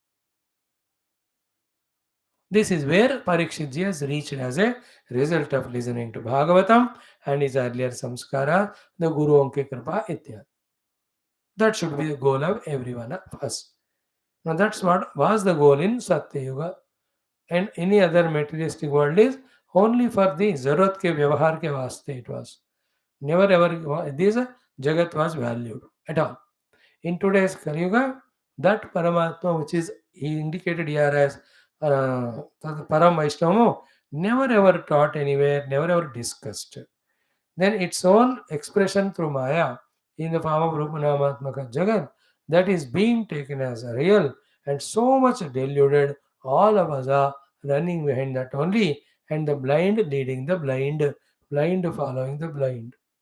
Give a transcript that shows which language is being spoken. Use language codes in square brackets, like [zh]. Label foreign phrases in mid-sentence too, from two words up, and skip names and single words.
[en] This is where Parikshitji has reached as a result of listening to Bhagavatam and his earlier samskara, the [hi] गुरु उनकी कृपा इत्यादि. [en] That should be the goal of every one of us. Now that's what was the goal in Satya Yuga. And any other materialistic world is only for the [hi] ज़रूरत के व्यवहार के वास्ते [en] it was. Never ever this Jagat was valued at all. In today's Kali Yuga, that Paramatma which is indicated here as Param Vaishnava, never ever taught anywhere, never ever discussed. Then its own expression through Maya in the form of Rupanamatmaka Jagat, that is being taken as a real and so much deluded, all of us are running behind that only, and the blind leading the blind, blind following the blind.